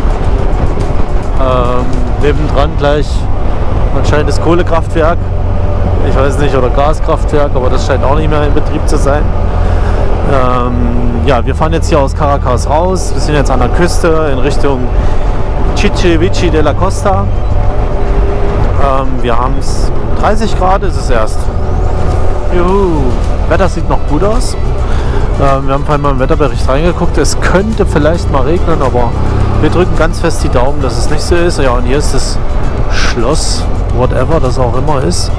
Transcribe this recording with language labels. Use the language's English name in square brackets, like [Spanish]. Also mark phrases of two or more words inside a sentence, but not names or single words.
[German] Nebendran gleich anscheinend das Kohlekraftwerk. Ich weiß nicht, oder Gaskraftwerk, aber das scheint auch nicht mehr in Betrieb zu sein. Ja, wir fahren jetzt hier aus Caracas raus. Wir sind jetzt an der Küste in Richtung Chichirivici de la Costa. Wir haben es 30 Grad, ist es erst. Juhu. Wetter sieht noch gut aus. Wir haben vorhin mal im Wetterbericht reingeguckt. Es könnte vielleicht mal regnen, aber wir drücken ganz fest die Daumen, dass es nicht so ist. Ja, und hier ist das Schloss, whatever das auch immer ist.